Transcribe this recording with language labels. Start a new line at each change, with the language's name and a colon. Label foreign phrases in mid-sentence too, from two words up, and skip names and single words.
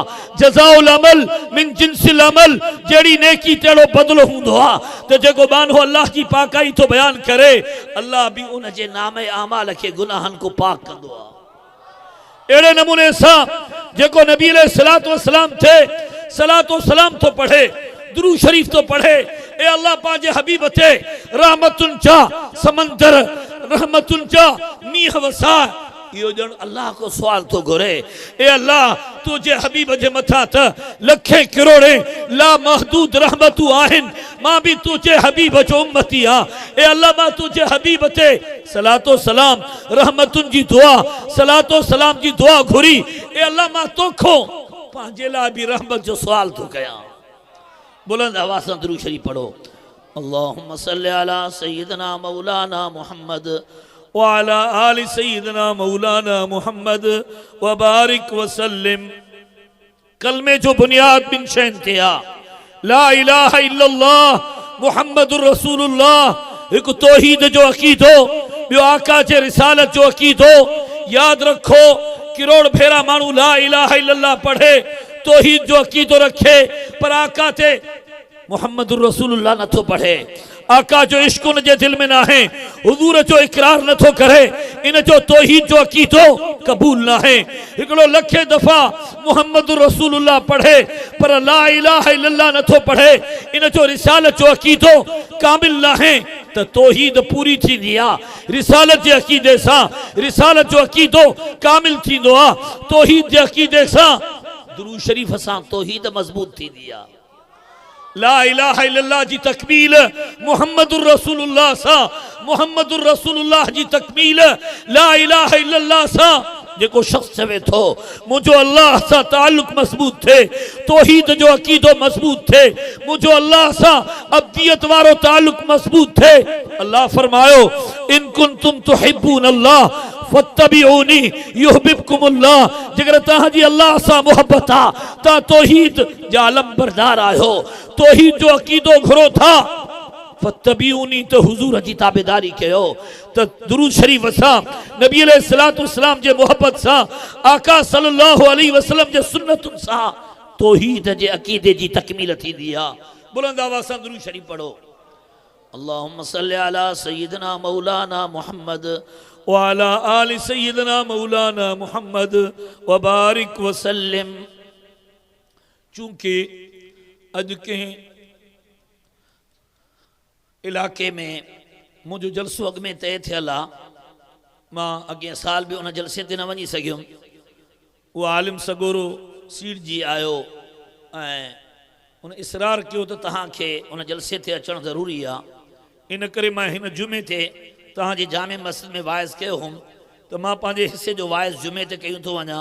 Arabic: جزاء العمل من جنس العمل.
Sindhi: जेड़ी नेकी तेड़ो बदलो होंदो आ। तो जेको बानो अल्लाह की पाकाई तो बयान करे, अल्लाह भी उन जे नामे आमाल के गुनाहन को पाक कंदो आ। एड़े नमूने सां जेको नबी
Arabic: عليه الصلاة والسلام
Sindhi: थे सलातो सलाम तो पढ़े, दुरूद शरीफ तो पढ़े। ए अल्लाह पांजे हबीब ते रहमतुन चा समंदर, रहमतुन चा मीह वसा, यो जन अल्लाह को सवाल तो घुरे, ए अल्लाह तुझे हबीब जे मथा त लखे करोड़े ला महदूद रहमतू आहिन, मां भी तुझे हबीब जो उम्मती आ। ए अल्लाह मां तुझे हबीब ते सलातो सलाम रहमतुन जी दुआ, सलातो सलाम जी दुआ घुरी। ए अल्लाह मां तोखो पंहिंजे लाइ भी रहमत जो सवाल तो कया। बुलंद आवाज़ सां दुरूद शरीफ पढ़ो।
Arabic: اللهم صل على سيدنا مولانا محمد وعلى آل سيدنا مولانا محمد وبارك وسلم.
Sindhi: कलमे जो बुनियाद बिन शैन थे आ,
Arabic: لا إله إلا الله محمد رسول الله.
Sindhi: एक तौहीद जो अकीदो, बियो आका जे रिसालत जो अकीदो। याद रखो करोड़ भेरा मानू
Arabic: لا إله إلا الله
Sindhi: पढ़े, तौहीद जो अकीदो रखे, पर आका ते
Arabic: محمد رسول الله
Sindhi: नथो पढ़े। आका जो इश्क उन जे दिल में ना है, हुजूर जो इकरार नथो करे, इन जो तौहीद जो अकीदो कबूल ना है। हिकिड़ो लखे दफ़ा
Arabic: محمد رسول الله
Sindhi: पढ़े, पर
Arabic: لا إله إلا الله
Sindhi: नथो पढ़े, इन जो रिसालत जो अकीदो कामिल ना है, त तौहीद पूरी थींदी आ। रिसालत जे अकीदे सां रिसालत जो अकीदो कामिल थींदो आ। तौहीद जे अकीदे सां दुरूद शरीफ सां तौहीद मज़बूत थींदी आ।
Arabic: لا إله إلا الله
Sindhi: जी तकमील
Arabic: محمد رسول الله
Sindhi: सा,
Arabic: محمد رسول الله
Sindhi: जी तकमील
Arabic: لا إله إلا الله
Sindhi: सा। जेको शख्स चवे थो मुझो अल्लाह सा ताल्लुक मजबूत थे, तौहीद जो अकीदो मजबूत थे, मुझो अल्लाह सा अब्दियत वारो ताल्लुक मजबूत थे।
Arabic: الله فرمايو إن كنتم تحبون الله فاتبعوني يحببكم الله.
Sindhi: जेकर तहां जी अल्लाह सा मोहब्बत आ, ता तौहीद जा आलम बरदार आयो, तौहीद जो अकीदो घुरो था, फत्तबिऊनी तो हुजूर जी ताबेदारी कयो। तो दुरूद शरीफ सां नबी
Arabic: عليه الصلاة والسلام
Sindhi: जे मोहब्बत सां, आका
Arabic: صلى الله عليه وسلم
Sindhi: जे सुन्नतुन सां तौहीद जे अकीदे जी तकमील थींदी आ। बुलंद आवाज़ सां दुरूद शरीफ पढ़ो।
Arabic: اللهم صل على سيدنا مولانا محمد وعلى آل سيدنا مولانا محمد وبارك وسلم.
Sindhi: चूंकि अज के इलाके में मुझो जलसो अग में तय थियल आ, मां अॻे साल भी उन जलसे ते न वञी सघियुमि। वो आलिम सगोरो सीट जी आयो ऐं उन इसरार कयो त तव्हांखे उन जलसे ते अचणु ज़रूरी आहे। इन करे मां हिन जुमे ते तव्हांजे जामे मस्जिद में वाइज़ कयो हुउमि त मां पंहिंजे हिसे जो वाइज़ जुमे ते कयूं थो वञा।